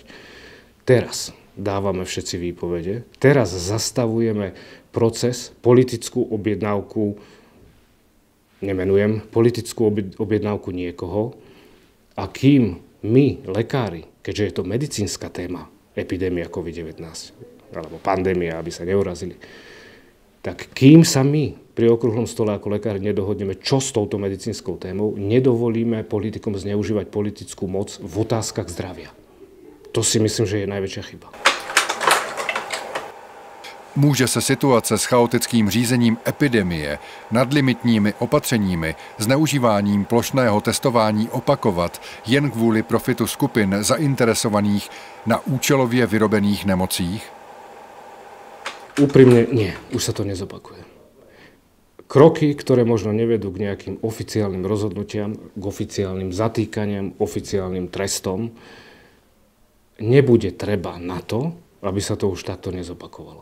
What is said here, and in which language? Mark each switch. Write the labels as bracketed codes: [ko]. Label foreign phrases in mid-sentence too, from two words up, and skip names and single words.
[sk] Teraz dávame všetci výpovede, teraz zastavujeme proces, politickú objednávku, nemenujem, politickú objednávku niekoho, a kým my, lekári, keďže je to medicínska téma, epidémia COVID-19, alebo pandémia, aby sa neurazili, tak kým sa my pri okrúhlom stole ako lekári nedohodneme, čo s touto medicínskou témou, nedovolíme politikom zneužívať politickú moc v otázkach zdravia. To si myslím, že je najväčšia chyba. [cs] Může se situace s chaotickým řízením epidemie, nadlimitními opatřeními, zneužíváním plošného testování opakovat jen kvůli profitu skupin zainteresovaných na účelově vyrobených nemocích? [sk] Úprimne nie, už sa to nezopakuje. Kroky, ktoré možno nevedú k nejakým oficiálnym rozhodnutiam, k oficiálnym zatýkaniam, oficiálnym trestom, nebude treba na to, aby sa to už takto nezopakovalo.